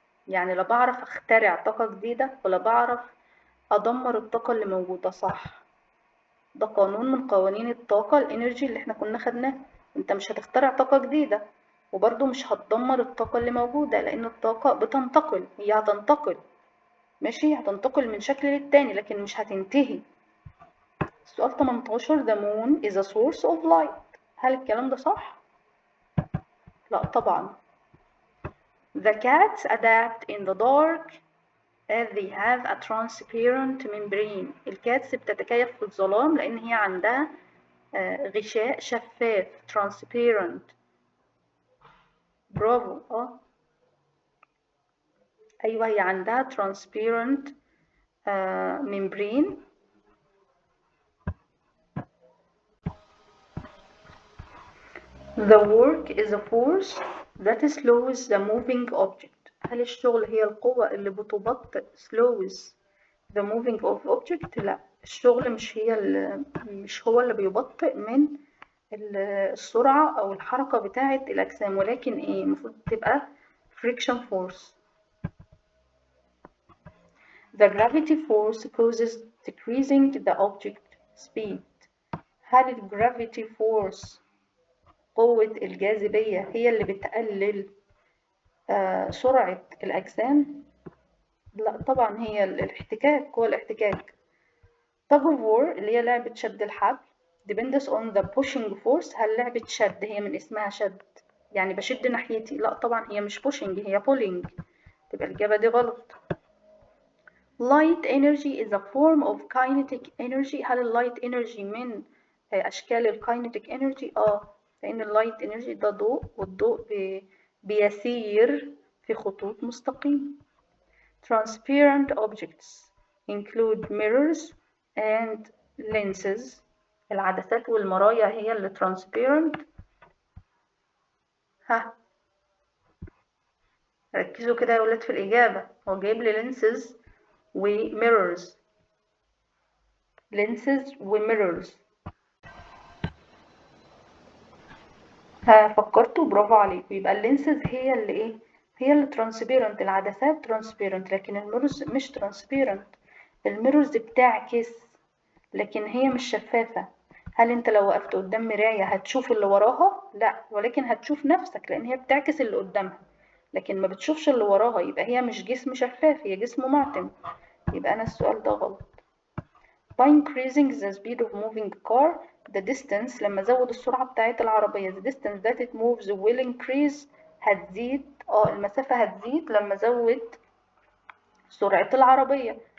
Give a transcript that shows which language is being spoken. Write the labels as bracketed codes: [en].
[ar] يعني لا بعرف اخترع طاقة جديدة ولا بعرف ادمر الطاقة اللي موجودة. صح، ده قانون من قوانين الطاقة الانرجي اللي احنا كنا خدناه. انت مش هتخترع طاقة جديدة، وبرضه مش هتدمر الطاقة اللي موجودة، لأن الطاقة بتنتقل، هي هتنتقل، ماشي، هتنتقل من شكل للتاني لكن مش هتنتهي. السؤال [en] 18 the moon is a source of light. [ar] هل الكلام ده صح؟ لا طبعا. [en] The cats adapt in the dark as they have a transparent membrane. [ar] الكاتس بتتكيف في الظلام لأن هي عندها غشاء شفاف transparent. برافو أيوة هي عندها transparent membrane. [en] The work is a force that slows the moving object. [ar] هل الشغل هي القوة اللي بتبطئ [en] slows the moving of object؟ [ar] لا، الشغل مش هو اللي بيبطئ من السرعة أو الحركة بتاعة الأجسام، ولكن إيه المفروض تبقى friction force. [en] The gravity force causes decreasing the object speed. [ar] هل ال gravity force قوة الجاذبية هي اللي بتقلل سرعة الأجسام؟ لا طبعا، هي الاحتكاك، قوة الاحتكاك. [en] tug of war [ar] اللي هي لعبة شد الحبل [en] depends on the pushing force. [ar] هل لعبة شد هي من اسمها شد يعني بشد ناحيتي؟ لا طبعا، هي مش pushing، هي pulling. تبقى الإجابة دي غلط. [en] light energy is a form of kinetic energy. [ar] هل اللايت energy من أشكال الكاينيتيك energy؟ لأن اللايت energy ده ضوء، والضوء بيسير في خطوط مستقيمة. [en] transparent objects include mirrors and lenses. [ar] العدسات والمرايا هي اللي transparent. ركزوا كده يا ولاد في الإجابة، هو جايب لي lenses و mirrors. [en] lenses و mirrors. [ar] فكرتوا؟ برافو عليكم. يبقى اللينسز هي اللي ايه؟ هي اللي transparent. العدسات transparent لكن الميرورز مش transparent. الميرورز بتعكس لكن هي مش شفافة. هل انت لو وقفت قدام مراية هتشوف اللي وراها؟ لا، ولكن هتشوف نفسك لان هي بتعكس اللي قدامها، لكن ما بتشوفش اللي وراها. يبقى هي مش جسم شفاف، هي جسم معتم. يبقى انا السؤال ده غلط. [en] by increasing the speed of moving car the distance. [ar] لما ازود السرعة بتاعت العربية [en] the distance that it moves will increase. [ar] هتزيد المسافة هتزيد لما ازود سرعة العربية.